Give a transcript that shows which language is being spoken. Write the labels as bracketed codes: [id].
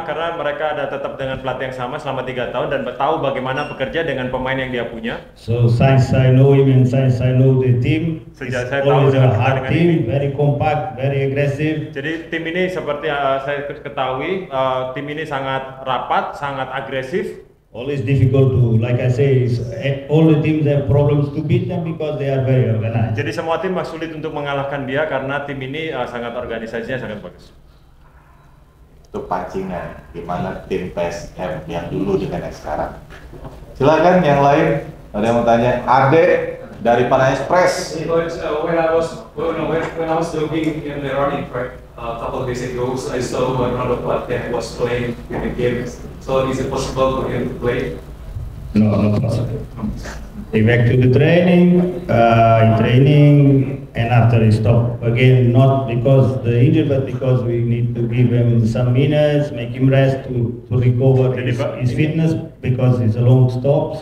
[id] Karena mereka ada tetap dengan pelatih yang sama selama 3 tahun dan tahu bagaimana bekerja dengan pemain yang dia punya. [en] So since I know him and since I know the team, [id] sejak saya tahu [en] always a hard team, very compact, very aggressive. [id] Jadi tim ini seperti saya ketahui, tim ini sangat rapat, sangat agresif. [en] Always difficult to, like I say, all the teams have problems to beat them because they are very organized. [id] Jadi semua tim sulit untuk mengalahkan dia karena tim ini sangat organisasinya sangat bagus. Itu pancingan gimana tim PSM yang dulu dengan yang sekarang. Silakan yang lain ada yang mau tanya. Ade dari Padang Express. [en] When I was jogging in the running track a couple of days ago, I saw another player was playing in the game. So is it possible for him to play? No, not possible. He back to the training, and after he stop again, not because the injury, but because we need to give him some minutes, make him rest to recover his fitness because it's a long stop.